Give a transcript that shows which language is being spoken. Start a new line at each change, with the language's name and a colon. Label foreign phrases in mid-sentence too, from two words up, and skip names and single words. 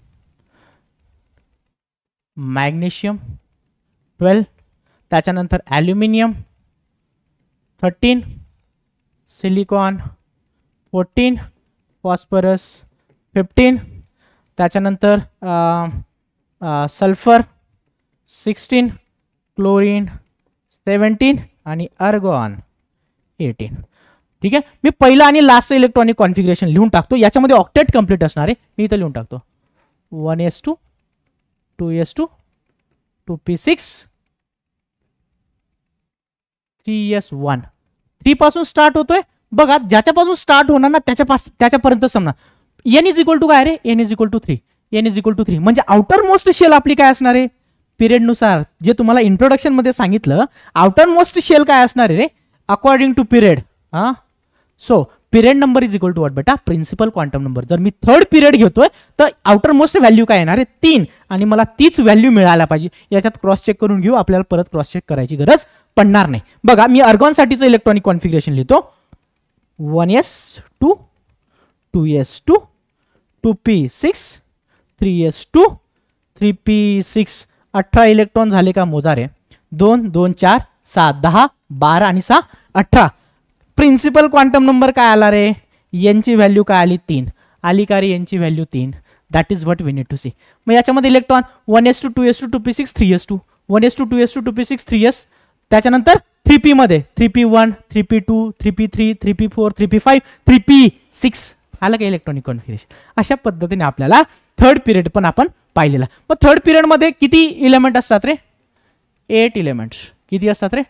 Marathi: मॅग्नेशियम 12, त्याच्यानंतर ॲल्युमिनियम 13, सिलिकॉन 14, फॉस्फरस 15, त्याच्यानंतर सल्फर 16, क्लोरीन 17 आणि अर्गॉन 18. ठीक आहे. मी पहिला आणि
English: last electronic configuration
Marathi: लिहून टाकतो. याच्यामध्ये
English: octet complete
Marathi: असणार आहे. मी इथं लिहून टाकतो 1s2 2s2 2p6 3s1. 3 पासून स्टार्ट होतोय बघा. ज्याच्यापासून स्टार्ट होणार ना त्याच्यापर्यंत समजा.
English: n is equal to
Marathi: काय रे?
English: n is equal to 3. n is equal to 3 म्हणजे outer most shell
Marathi: आपली काय असणार आहे? पिरियड नुसार जे तुम्हाला इंट्रोडक्शन मध्ये सांगितलं,
English: outer most shell
Marathi: काय असणार आहे रे?
English: according to period. so period number is equal to what बेटा? principal quantum number.
Marathi: जर मी
English: third period
Marathi: घेतोय तर
English: outer most value
Marathi: काय येणार आहे? 3. आणि मला तीच व्हॅल्यू मिळायला पाहिजे. याच्यात
English: cross check
Marathi: करून घेऊ, आपल्याला परत
English: cross check
Marathi: करायची गरज पडणार नाही. बघा मी अर्गॉन साठीचं
English: electronic configuration
Marathi: लिहितो. 1s2 2s2 2p6 3s2 3p6. 18 इलेक्ट्रॉन झाले का मोजारे? 2 2 4 7 10 12 आणि 6 18.
English: principal quantum number
Marathi: काय आला रे? यांची व्हॅल्यू काय आली? 3 आली का रे? यांची व्हॅल्यू 3.
English: that is what we need to see.
Marathi: मग याच्यामध्ये इलेक्ट्रॉन 1s2 2s2 2p6 3s2 1s2 2s2 2p6 3s, त्याच्यानंतर 3p मध्ये 3p1 3p2 3p3 3p4 3p5 3p6 आलं का
English: electronic configuration.
Marathi: अशा पद्धतीने आपल्याला
English: third period
Marathi: पण आपण पाहिलेला. मग
English: third period
Marathi: मध्ये किती इलेमेंट असतात रे? 8 इलेमेंट्स. किती असतात रे?